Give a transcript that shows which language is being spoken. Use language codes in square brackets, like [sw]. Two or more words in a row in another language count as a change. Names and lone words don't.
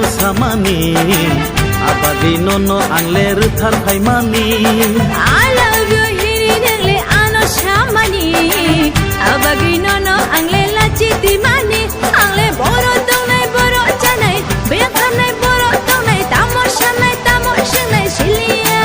[brx] samani abagi nono angle ruthar phaimani [en] I love you [brx] hiri nengle ano samani abagi nono angle lachiti mani angle boro tongnai boro chanai bekhanai boro tongnai tamoshanai silia